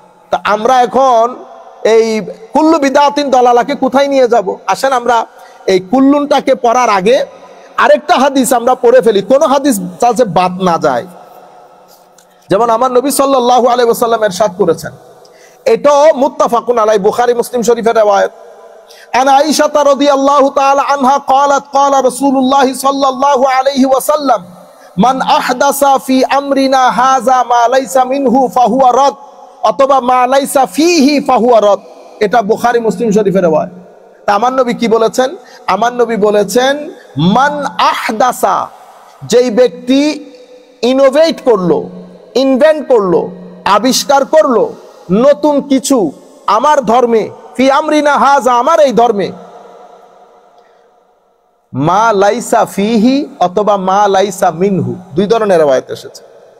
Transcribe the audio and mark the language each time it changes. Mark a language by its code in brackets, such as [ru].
[bn] তা আমরা এখন এই কুল্লু বিদআতিন দালালাকে কোথায় নিয়ে যাব? আসেন আমরা এই কুল্লুনটাকে পড়ার আগে আরেকটা হাদিস আমরা পড়ে ফেলি, কোন হাদিস যাতে বাদ না যায়। যেমন আমার নবী সাল্লাল্লাহু আলাইহি ওয়াসাল্লাম ইরশাদ করেছেন, এটাও মুত্তাফাকুন আলাইহি, বুখারী মুসলিম শরীফের riwayat। [ar] আন আয়েশা রাদিয়াল্লাহু তাআলা আনহা قالت قال رسول الله صلى الله عليه وسلم من احدث في امرنا هذا ما ليس منه فهو رد অথবা মা লাইসা ফিহি ফাহুয়া রদ। [bn] এটা বুখারী মুসলিম শরীফের riwayat। তা আমার নবী কি বলেছেন? আমার নবী বলেছেন [ar] মান আহদাসা, [bn] যেই ব্যক্তি ইনোভেট করলো, ইনভেন্ট করলো, আবিষ্কার করলো নতুন কিছু আমার ধর্মে, [ar] ফি আমরিনা হাযা, [bn] আমার এই ধর্মে, [ar] মা লাইসা ফিহি [bn] অথবা [ar] মা লাইসা মিনহু, [bn] দুই ধরনের riwayat এসেছে।